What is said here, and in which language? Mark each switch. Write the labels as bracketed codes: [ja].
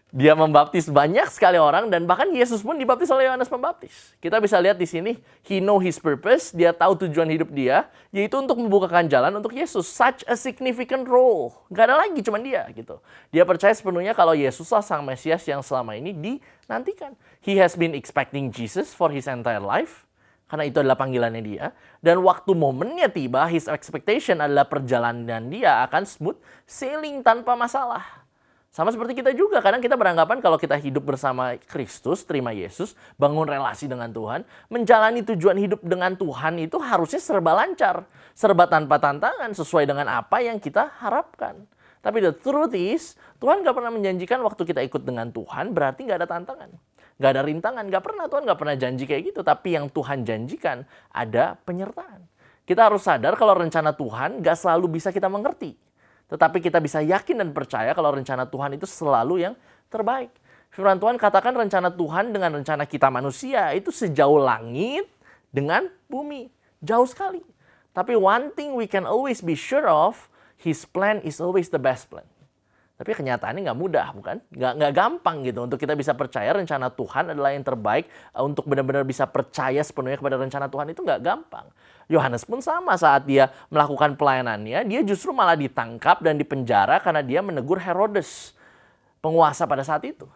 [id] Dia membaptis banyak sekali orang dan bahkan Yesus pun dibaptis oleh Yohanes Pembaptis. Kita bisa lihat di sini, [en] he know his purpose, [id] dia tahu tujuan hidup dia, yaitu untuk membukakan jalan untuk Yesus. [en] Such a significant role. [id] Gak ada lagi, cuman dia gitu. Dia percaya sepenuhnya kalau Yesuslah sang Mesias yang selama ini dinantikan. [en] He has been expecting Jesus for his entire life. [id] Karena itu adalah panggilannya dia. Dan waktu momennya tiba, [en] his expectation [id] adalah perjalanan dia akan [en] smooth sailing [id] tanpa masalah. Sama seperti kita juga, kadang kita beranggapan kalau kita hidup bersama Kristus, terima Yesus, bangun relasi dengan Tuhan, menjalani tujuan hidup dengan Tuhan itu harusnya serba lancar, serba tanpa tantangan, sesuai dengan apa yang kita harapkan. Tapi [en] the truth is, [id] Tuhan gak pernah menjanjikan waktu kita ikut dengan Tuhan berarti gak ada tantangan. Gak ada rintangan, Tuhan gak pernah janji kayak gitu. Tapi yang Tuhan janjikan ada penyertaan. Kita harus sadar kalau rencana Tuhan gak selalu bisa kita mengerti. Tetapi kita bisa yakin dan percaya kalau rencana Tuhan itu selalu yang terbaik. Firman Tuhan katakan rencana Tuhan dengan rencana kita manusia itu sejauh langit dengan bumi. Jauh sekali. Tapi [en] one thing we can always be sure of, His plan is always the best plan. [id] Tapi kenyataannya nggak mudah, bukan? Nggak gampang gitu untuk kita bisa percaya rencana Tuhan adalah yang terbaik. Untuk benar-benar bisa percaya sepenuhnya kepada rencana Tuhan itu nggak gampang. Yohanes pun sama, saat dia melakukan pelayanannya, dia justru malah ditangkap dan dipenjara karena dia menegur Herodes, penguasa pada saat itu.